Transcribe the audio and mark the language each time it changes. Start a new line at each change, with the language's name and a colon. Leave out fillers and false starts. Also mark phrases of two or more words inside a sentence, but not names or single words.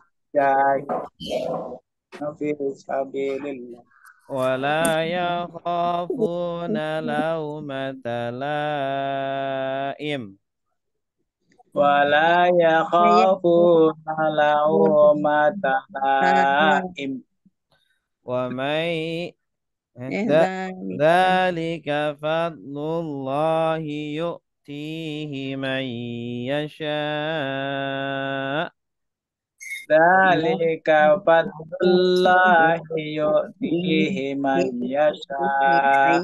Arabic: في سبيل الله ولا يخافون لومة لائم. ولا يخافون لومة لائم ومن Dzalika ذلك فضل الله يؤتيه من يشاء. ذلك فضل الله يؤتيه من يشاء.